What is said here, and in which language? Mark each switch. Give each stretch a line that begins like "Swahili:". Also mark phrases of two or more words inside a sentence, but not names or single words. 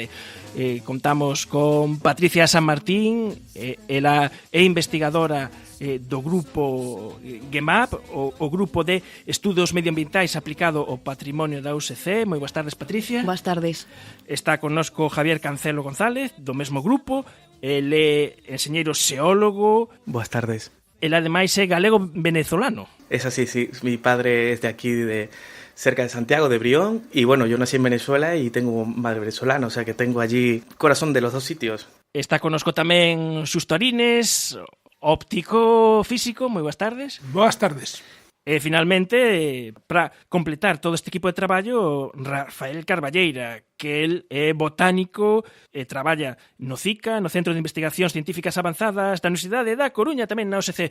Galician: Contamos con Patricia San Martín, ela é investigadora do grupo GEMAP, o grupo de estudos medioambientais aplicado ao patrimonio da USC. Moi boas tardes, Patricia. Boas tardes. Está connosco Javier Cancelo González, do mesmo grupo. El é enxeñeiro xeólogo.
Spanish: Buenas tardes.
Galician: El ademais é galego-venezolano.
Spanish: Es así, sí. Mi padre es de aquí, de cerca de Santiago, de Brión. Y bueno, yo nací en Venezuela y tengo madre venezolana, o sea que tengo allí corazón de los dos sitios.
Galician: Está connosco tamén Xusto Arines, óptico físico. Moi boas tardes. Boas tardes. E finalmente, para completar todo este equipo de traballo, Rafael Carballeira, que el é botánico e traballa no CICA, no Centro de Investigacións Científicas Avanzadas da Universidade da Coruña, tamén na USC.